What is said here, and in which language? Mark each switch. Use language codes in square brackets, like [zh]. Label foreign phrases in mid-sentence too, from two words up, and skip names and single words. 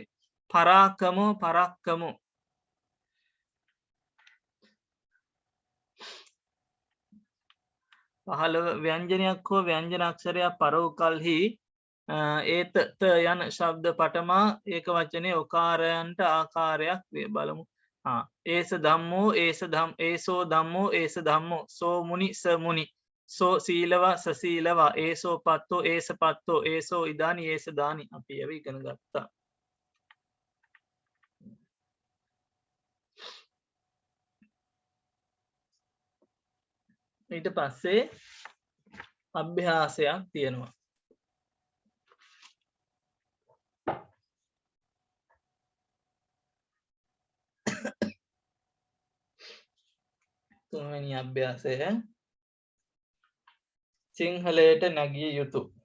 [pi] පරාක්කමෝ පරක්කමෝ [si] පහළව ව්‍යංජනයක් හෝ ව්‍යංජන අක්ෂරයක් පර වූ කල්හි ඒත ත යන ශබ්ද පටමා ඒක වචනය ඔකාරයන්ට ආකාරයක් වේ. බලමු. [pi] ඒස ධම්මෝ ඒසෝ ධම්මෝ ඒස ධම්මෝ සෝ මුනි ස මුනි සෝ සීලවා සසීලවා ඒසෝ පත්තෝ ඒස පත්තෝ ඒසෝ ඉදානි ඒස දානි. [si] අපි ඒව ඉගෙන ගත්තා. ඊට පස්සේ අභ්‍යාසයක් තියෙනවා. තුන්වෙනි අභ්‍යාසය සිංහලයට නැගිය යුතු.